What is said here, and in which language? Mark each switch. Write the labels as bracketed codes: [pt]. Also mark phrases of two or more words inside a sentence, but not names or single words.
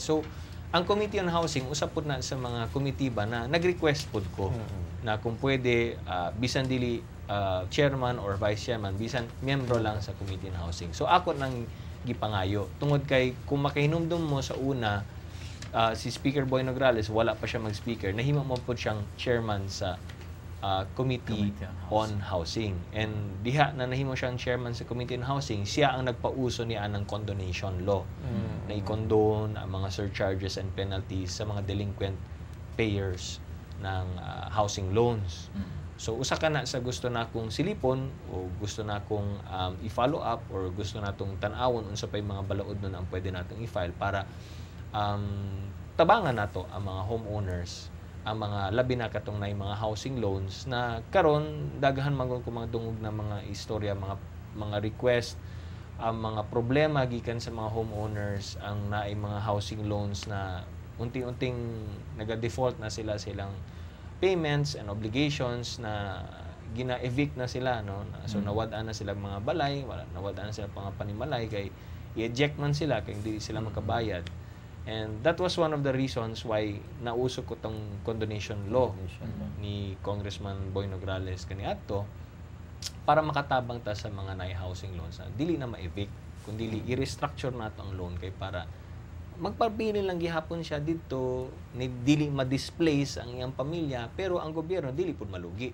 [ceb] So, ang Committee on Housing usap pud na sa mga committee ba na nag-request pud ko na kung pwede bisan dili chairman or vice chairman, bisan miyembro lang sa Committee on Housing. So ako nang gipangayo tungod kay kung makahinumdum mo sa una si Speaker Boy Nograles wala pa siya mag-speaker, nahimo mo po siyang chairman sa Committee on Housing. And diha na nahimo siyang chairman sa Committee on Housing, siya ang nagpauso niya ng [en] condonation law [ceb] na i-condone ang mga [en] surcharges and penalties [ceb] sa mga [en] delinquent payers [ceb] ng [en] housing loans. [ceb] So usa ka na sa gusto na kong silipon o gusto na kong i-follow up or gusto na tong tan-awon unsa pay mga balaod nun ang pwede natong i-file para tabangan nato ang mga homeowners, ang mga labi na katong nay mga [en] housing loans [ceb] na karon daghan man ko mga dungog na mga istorya, mga request, ang mga problema gikan sa mga homeowners, ang naay mga [en] housing loans [ceb] na unti-unting naga-default na silang [en] payments and obligations [ceb] na gina-evict na sila, no. So nawad-an na sila mga balay, nawad-an na sila mga panimalay kay i-eject man sila kay hindi sila makabayad. [en] And that was one of the reasons why [ceb] nausok ko tong [en] condonation law [ceb] ni Congressman Boy Nograles kaniadto para makatabang ta sa mga [en] housing loans [ceb] na dili na ma-evict kundi i-restructure nato ang loan kay para magpabili lang gihapon siya dito, ni dili ma-displace ang iyang pamilya, pero ang gobyerno dili pud malugi.